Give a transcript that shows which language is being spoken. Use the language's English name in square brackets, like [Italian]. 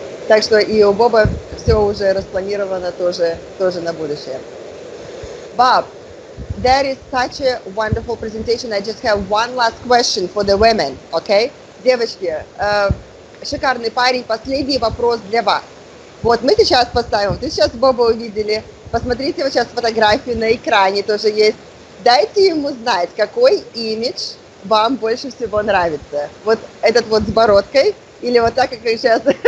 [Russian] Так что и у Боба все уже распланировано тоже на будущее. [English] Bob, that is such a wonderful presentation. I just have one last question for the women, okay? [Russian] Девочки, шикарный парень, последний вопрос для вас. Вот мы сейчас поставим, вы сейчас Боба увидели, посмотрите вот сейчас фотографию на экране тоже есть. Дайте ему знать, какой имидж вам больше всего нравится. Вот этот вот с бородкой или вот так, как сейчас.